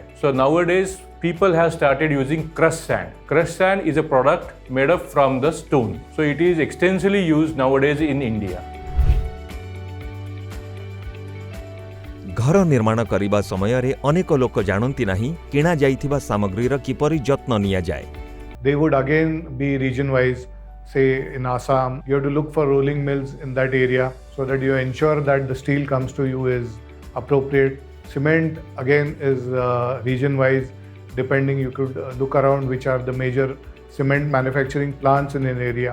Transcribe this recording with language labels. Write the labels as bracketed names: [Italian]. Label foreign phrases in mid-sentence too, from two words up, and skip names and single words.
[English] so nowadays people have started using crushed sand. Crushed sand is a product made up from the stone. So it is extensively used nowadays in India. [Odia] ଘର ନିର୍ମାଣ କରିବା ସମୟ ରେ ଅନେକ ଲୋକ ଜାଣନ୍ତି ନାହିଁ କିଣା ଯାଇଥିବା ସାମଗ୍ରୀର କିପରି ଯତ୍ନ ନିଆ ଯାଏ। [English] They would again be region wise. Say in Assam, you have to look for rolling mills in that area so that you ensure that the steel comes to you is appropriate. Cement again is region wise. Depending, you could look around which are the major cement manufacturing plants in an area.